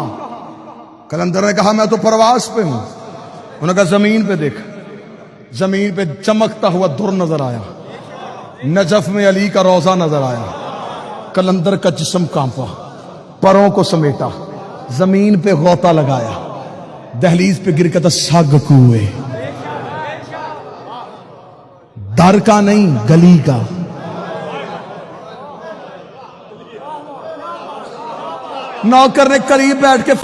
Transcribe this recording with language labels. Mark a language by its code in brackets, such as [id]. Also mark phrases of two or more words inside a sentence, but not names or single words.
[ur] کلندر نے کہا میں تو پرواز پہ ہوں. انہوں نے کہا زمین پہ دیکھ. زمین پہ چمکتا ہوا در نظر آیا، نجف میں علی کا روضہ نظر آیا. کلندر کا جسم کانپا، پروں کو سمیٹا، زمین پہ غوطہ لگایا، دہلیز پہ گر کے تھا سگ کوئے. در کا نہیں گلی کا. نوکر نے قریب بیٹھ کے